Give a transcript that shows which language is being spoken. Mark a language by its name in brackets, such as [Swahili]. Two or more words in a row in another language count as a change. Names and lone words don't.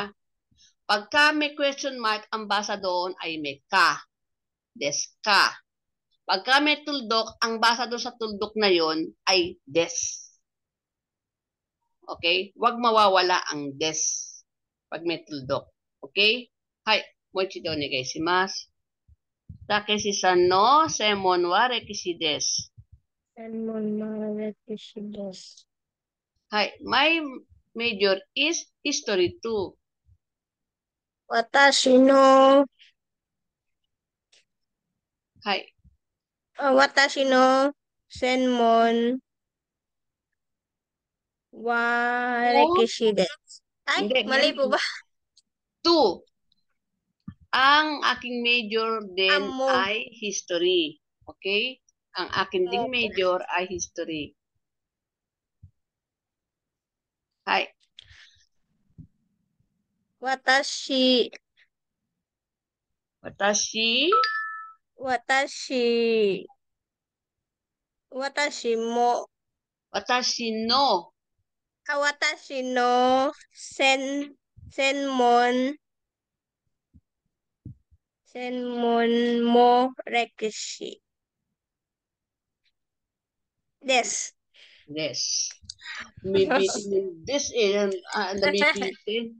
[Filipino] Pagka may question mark, ang basa doon ay may ka. [Japanese] ですか. [Filipino] Pagka may tuldok, ang basa doon sa tuldok na yon ay des. Okay? Huwag mawawala ang des pag may tuldok. [Japanese] Okay? はい、もう一度お願いします. タケシさんの専門は歴史です. 専門は歴史です. [English] Hi, my major is history too. [Japanese] 私の. Hi. 私の専門は歴史です. [Filipino] Ay, Hindi, mali po ba? Two. Ang aking major din Amo. ay history. Okay? Ang akin ding major ay history. [Japanese] Hi. 私も. 私の. 私の専門も歴史. Des. [English] Yes. [Filipino] Bibitin yung this nabibitin.